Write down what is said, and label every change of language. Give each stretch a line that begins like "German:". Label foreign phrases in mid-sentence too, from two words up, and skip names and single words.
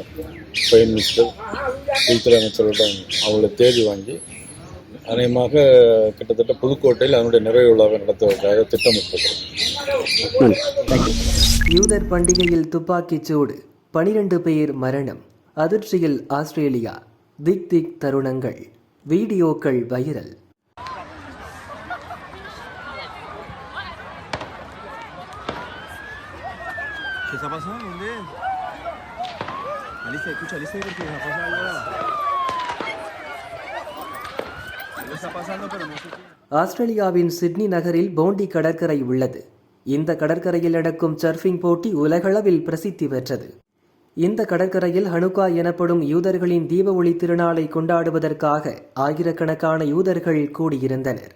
English: Prime Minister,
Tamil: உள்துறை அமைச்சரிடம் அவங்களோட தேதி வாங்கி அநேகமாக கிட்டத்தட்ட புதுக்கோட்டையில் அதனுடைய நிறைவு விழாவை நடத்துவதற்காக திட்டமிட்டிருக்கிறோம். யூதர் பண்டிகையில் துப்பாக்கிச் சூடு, 12 பேர் மரணம், அதிர்ச்சியில் ஆஸ்திரேலியா, திக் திக் தருணங்கள், வீடியோக்கள் வைரல்.
Spanish: ¿Qué está pasando? ¿Dónde es? Alicia, escucha, Alicia, porque me pasa algo. ¿Qué está pasando? Pero no sé qué.
Tamil: ஆஸ்திரேலியாவின் சிட்னி நகரில் போண்டி கடற்கரை உள்ளது. இந்த கடற்கரையில் நடக்கும் சர்ஃபிங் போட்டி உலகளவில் பிரசித்தி பெற்றது. இந்த கடற்கரையில் ஹனுக்கா எனப்படும் யூதர்களின் தீப ஒளி திருநாளை கொண்டாடுவதற்காக ஆயிரக்கணக்கான யூதர்கள் கூடியிருந்தனர்.